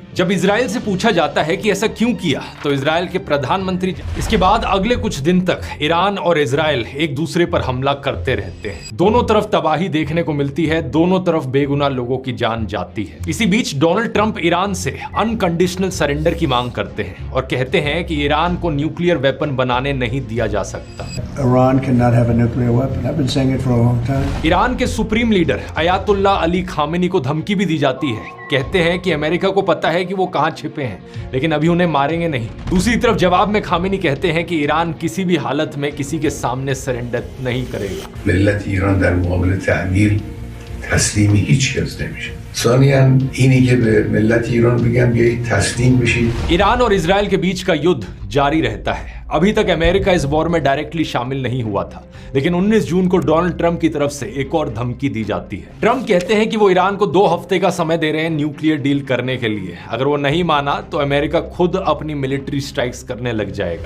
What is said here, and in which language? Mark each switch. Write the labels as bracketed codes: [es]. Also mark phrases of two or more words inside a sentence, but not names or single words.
[hi] जब इजराइल से पूछा जाता है कि ऐसा क्यों किया, तो इजराइल के प्रधानमंत्री इसके बाद अगले कुछ दिन तक ईरान और इजराइल एक दूसरे पर हमला करते रहते हैं। दोनों तरफ तबाही देखने को मिलती है, दोनों तरफ बेगुनाह लोगों की जान जाती है। इसी बीच डोनाल्ड ट्रंप ईरान से [en] unconditional surrender [hi] की मांग करते हैं और कहते हैं कि ईरान को [en] nuclear weapon [hi] बनाने नहीं दिया जा सकता। [en] Iran cannot have a nuclear weapon. I've been saying it for a long time. [hi] ईरान के [en] supreme leader [hi] अयातुल्ला अली खामेनी को धमकी भी दी जाती है। कहते हैं कि अमेरिका को पता है कि वो कहां छिपे हैं, लेकिन अभी उन्हें मारेंगे नहीं। दूसरी तरफ जवाब में खामेनी कहते हैं कि ईरान किसी भी हालत में किसी के सामने सरेंडर नहीं करेगा। [fa] ملت ایران در مقابل تعمیل تسلیم هیچ کس نمیشه. ثانیاً اینی که به ملت ایران بگم بیایید تسلیم بشید. [hi] ईरान और इजराइल के बीच का युद्ध जारी रहता है। अभी तक अमेरिका इस वॉर में डायरेक्टली शामिल नहीं हुआ था, लेकिन 19 जून को डोनाल्ड ट्रंप की तरफ से एक और धमकी दी जाती है। ट्रंप कहते हैं कि वो ईरान को 2 हफ्ते का समय दे रहे हैं [en] nuclear deal [hi] करने के लिए। अगर वो नहीं माना तो अमेरिका खुद अपनी [en] military strikes [hi] करने लग जाएगा।